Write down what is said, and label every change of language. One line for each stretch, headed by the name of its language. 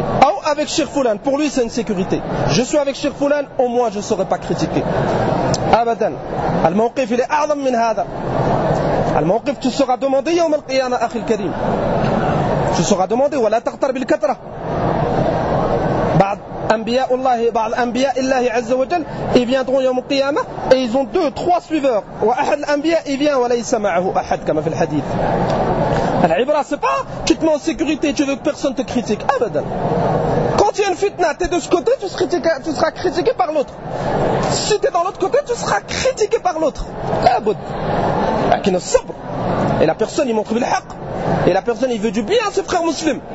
French: Ou avec Cheikh Foulan. Pour lui, c'est une sécurité. Je suis avec Cheikh Foulan, au moins je ne serai pas critiqué. Abadan. Al-Mawqif, il est
Arabic: a'zam min hada.
French: Al-Mawqif, tu seras demandé
Arabic: yawm al-qiyama, akhi al-karim.
French: Tu seras demandé,
Arabic: ولا تغتر بالكثرة. بعض أنبياء الله بعض أنبياء الله عز وجل
French: ils viendront
Arabic: يوم القيامة
French: et ils ont deux, trois suiveurs.
Arabic: وأحد الأنبياء
French: il vient
Arabic: وليس معه أحد كما في الحديث. العبرة
French: c'est pas tu te mets en sécurité, tu veux que personne te critique.
Arabic: أبدا.
French: Quand il y a une fitna, tu es de ce côté, tu seras critiqué par l'autre. Si tu es dans l'autre côté, tu seras critiqué par l'autre.
Arabic: أبد. لكن الصبر.
French: Et la personne, il montre le haqq. Et la personne, il veut du bien à ses frères musulmans.